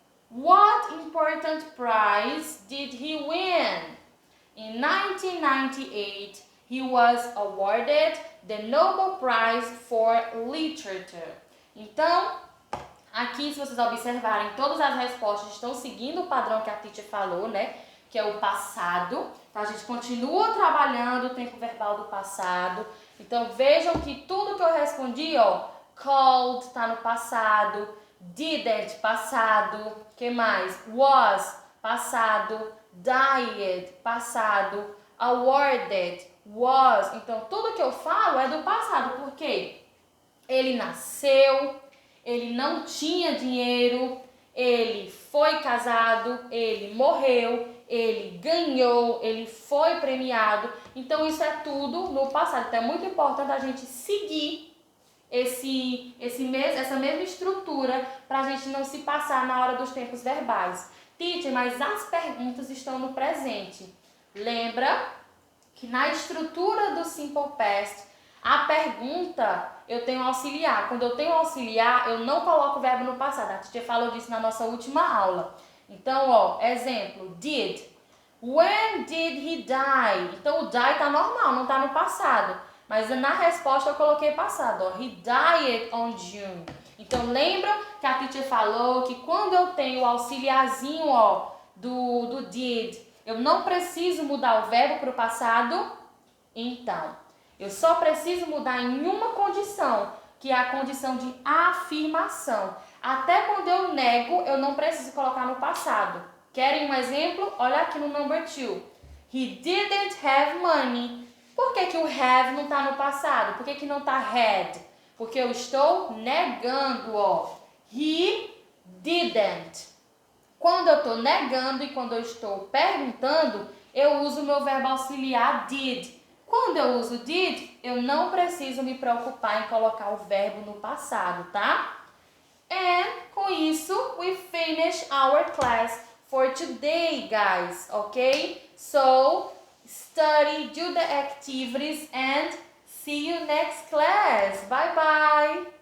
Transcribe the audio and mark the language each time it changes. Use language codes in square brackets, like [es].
[en] What important prize did he win? In 1998, he was awarded the Nobel Prize for Literature. [pt] Então, aqui, se vocês observarem, todas as respostas estão seguindo o padrão que a teacher falou, né? Que é o passado. Então, a gente continua trabalhando o tempo verbal do passado. Então, vejam que tudo que eu respondi, ó, called está no passado, didn't, passado, que mais? Was, passado, died, passado, awarded, was. Então, tudo que eu falo é do passado, porque ele nasceu, ele não tinha dinheiro, ele foi casado, ele morreu, ele ganhou, ele foi premiado. Então, isso é tudo no passado. Então, é muito importante a gente seguir essa mesma estrutura para a gente não se passar na hora dos tempos verbais. Teacher, mas as perguntas estão no presente. Lembra que na estrutura do Simple Past, a pergunta eu tenho auxiliar. Quando eu tenho auxiliar, eu não coloco o verbo no passado. A teacher falou disso na nossa última aula. Então, ó, exemplo, did. [en] When did he die? [pt] Então, o die está normal, não está no passado. Mas na resposta eu coloquei passado, ó. [en] He died on June. [pt] Então, lembra que a teacher falou que quando eu tenho o auxiliarzinho, ó, do did, eu não preciso mudar o verbo para o passado? Então, eu só preciso mudar em uma condição, que é a condição de afirmação. Até quando eu nego, eu não preciso colocar no passado. Querem um exemplo? Olha aqui no number 2. [en] He didn't have money. [pt] Por que o have não está no passado? Por que não está had? Porque eu estou negando, ó. [en] He didn't. [pt] Quando eu estou negando e quando eu estou perguntando, eu uso o meu verbo auxiliar did. Quando eu uso did, eu não preciso me preocupar em colocar o verbo no passado, tá? [en] And [pt] com isso, [en] we finish our class for today, guys, okay? So, study, do the activities, and see you next class. Bye bye.